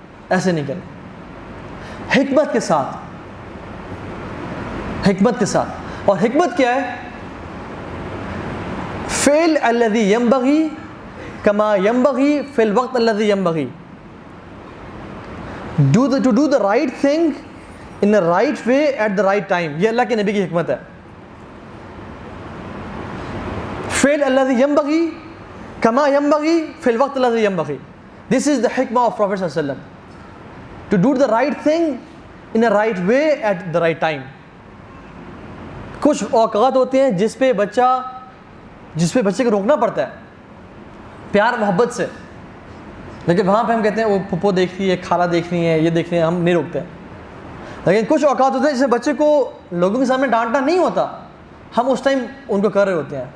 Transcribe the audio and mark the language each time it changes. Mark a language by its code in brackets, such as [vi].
[ur] ایسے نہیں کرنا. حکمت کے ساتھ, حکمت کے ساتھ. اور حکمت کیا ہے؟ [ar] فعل الذی ینبغی کما ینبغی فی الوقت الذی ینبغی. [en] To do the right thing in the right way at the right time. [ur] یہ اللہ کے نبی کی حکمت ہے. [ar] فعل الذي ينبغي كما ينبغي في الوقت الذي ينبغي. [en] This is the hikmah of Prophet sallallahu alaihi wasallam. To do the right thing in a right way at the right time. [ur] کچھ اوقات ہوتے ہیں جس پہ بچے کو روکنا پڑتا ہے پیار محبت سے, لیکن وہاں پہ ہم کہتے ہیں وہ پھپھو دیکھنی ہے, خالہ دیکھنی ہے, یہ دیکھنی ہے, ہم نہیں روکتے ہیں. لیکن کچھ اوقات ہوتے ہیں جس میں بچے کو لوگوں کے سامنے ڈانٹنا نہیں ہوتا, ہم اس ٹائم ان کو کر رہے ہوتے ہیں.